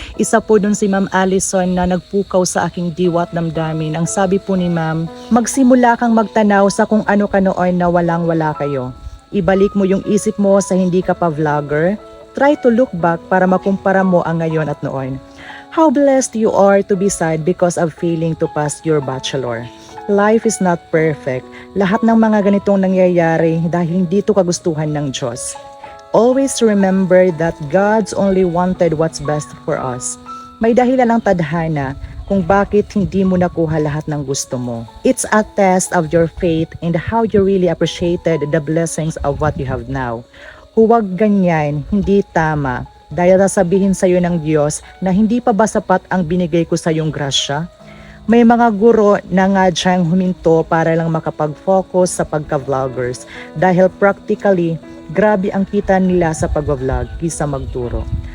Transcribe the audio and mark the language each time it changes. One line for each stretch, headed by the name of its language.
Filipino: Isa po dun si Ma'am Allison na nagpukaw sa aking diwa at damdamin. Ang sabi po ni Ma'am, magsimula kang magtanaw sa kung ano ka noon na walang-wala kayo. Ibalik mo yung isip mo sa hindi ka pa vlogger.
English: Try to look back
Filipino: para makumpara mo ang ngayon at noon.
English: How blessed you are to be sad because of failing to pass your bachelor. Life is not perfect.
Filipino: Lahat ng mga ganitong nangyayari dahil hindi ito kagustuhan ng Diyos.
English: Always remember that God's only wanted what's best for us.
Filipino: May dahilan lang tadhana kung bakit hindi mo nakuha lahat ng gusto mo.
English: It's a test of your faith and how you really appreciated the blessings of what you have now.
Filipino: Huwag ganyan, hindi tama. Dahil sasabihin sa iyo ng Diyos na hindi pa ba sapat ang binigay ko sa iyong grasya? May mga guro na nga diyang huminto para lang makapag-focus sa pagka-vloggers dahil practically, grabe ang kita nila sa pag-vlog kaysa magturo.